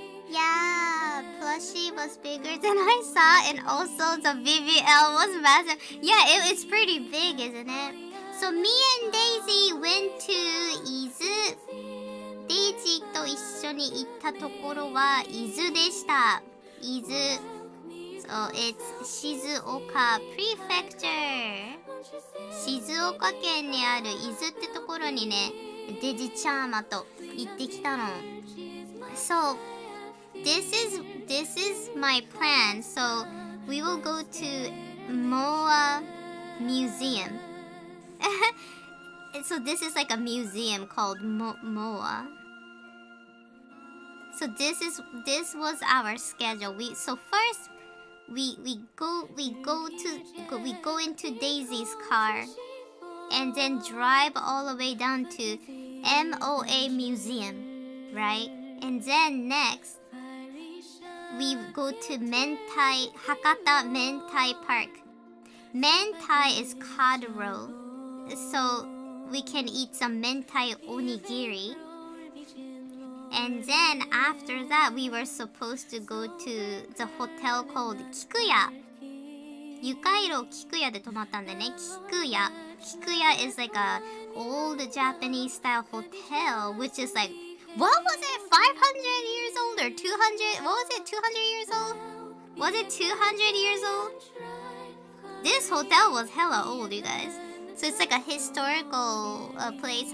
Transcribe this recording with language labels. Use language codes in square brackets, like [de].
[en] Yeah, plushie was bigger than I saw, and also the BBL was massive. Yeah, it's pretty big, isn't it? So me and Daisy went to Izu. [ja] デイジーと一緒に行ったところは伊豆でした。伊豆。 [en] So it's 静岡 Prefecture。 [ja] 静岡県にある伊豆ってところにね、デジチャーマと行ってきたの。 [en] So this is my plan. So we will go to Moa Museum. So this is like a museum called Moa. So this was our schedule. So first we go into Daisy's car and then drive all the way down to MOA Museum, right? And then next we go to Hakata Mentai Park. Mentai is cod roll, so we can eat some mentai onigiri. And then after that, we were supposed to go to the hotel called Kikuya. [ja] ゆかいろKikuyaで泊まったんでね。 [en] Kikuya. Kikuya is like a old Japanese style hotel, which is like, what was it? 500 years old or 200? What was it? 200 years old? Was it 200 years old? This hotel was hella old, you guys. So it's like a historical place.